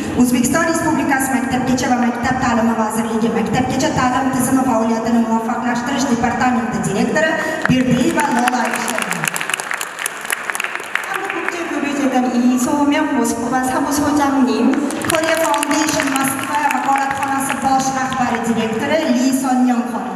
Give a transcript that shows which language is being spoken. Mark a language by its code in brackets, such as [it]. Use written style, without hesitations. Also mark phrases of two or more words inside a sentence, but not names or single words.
[uz] O'zbekiston Respublikasi Maktabgacha va Maktab ta'limi vazirligi Maktabgacha ta'lim tizimi faoliyatini muvaffaqlashtirish departamenti direktori Berdiyeva Lola [ko] 한국국제교류재단 이소명 모스크바 사무소장님, [uz] Korea Foundation Moskva vakolatxonasi bosh rahbari direktori Li Sonyoung xonim,